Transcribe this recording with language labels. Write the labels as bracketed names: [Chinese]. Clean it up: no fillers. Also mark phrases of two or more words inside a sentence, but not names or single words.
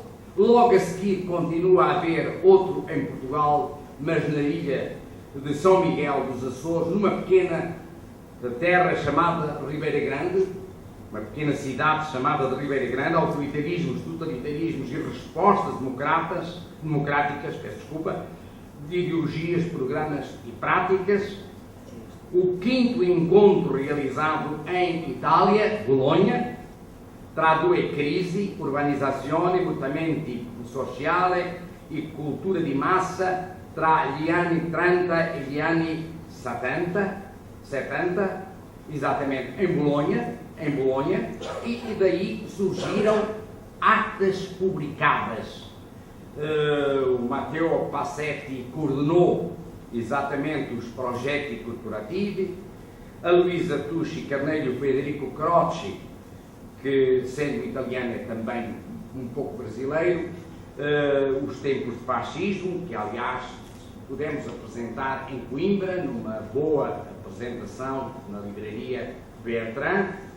[Portuguese] Logo a seguir continua a haver outro em Portugal, mas na ilha de São Miguel dos Açores, numa pequena terra chamada Ribeira Grande, uma pequena cidade chamada de Ribeira Grande. Autoritarismos, totalitarismos e respostas democráticas, de ideologias, programas e práticas. O quinto encontro realizado em Itália, Bolonha, [Italian] tra 2 crisi, urbanizzazione, mutamenti sociali e cultura di massa tra gli anni 30 e gli anni 70, [Portuguese] exatamente em Bolonha, e daí surgiram atas publicadas. O Matteo Passetti coordenou exatamente os projetos corporativos, a Luísa Tucci Carneiro e o Federico Croce, que sendo italiano é também um pouco brasileiro, os tempos de fascismo, que aliás pudemos apresentar em Coimbra, numa boa apresentação na livraria Bertrand.